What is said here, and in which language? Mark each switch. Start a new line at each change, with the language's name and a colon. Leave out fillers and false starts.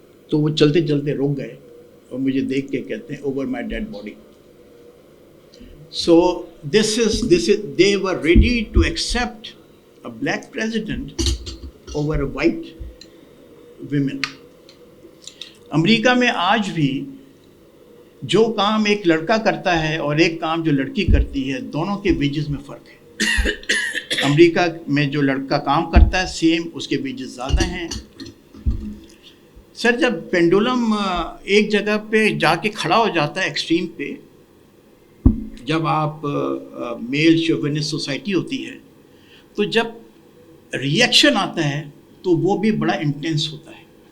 Urdu: تو وہ چلتے چلتے رک گئے اور مجھے دیکھ کے کہتے ہیں
English: over my dead body. So this is they were ready to accept a black president over a white women.
Urdu: امریکہ میں آج بھی جو کام ایک لڑکا کرتا ہے اور ایک کام جو لڑکی کرتی ہے، دونوں کے ویجز میں فرق ہے. امریکہ میں جو لڑکا کام کرتا ہے سیم، اس کے ویجز زیادہ ہیں. سر جب پینڈولم ایک جگہ پہ جا کے کھڑا ہو جاتا ہے ایکسٹریم پہ، جب آپ میل شوونسٹ سوسائٹی ہوتی ہے تو جب ریئیکشن آتا ہے تو وہ بھی بڑا انٹینس ہوتا ہے.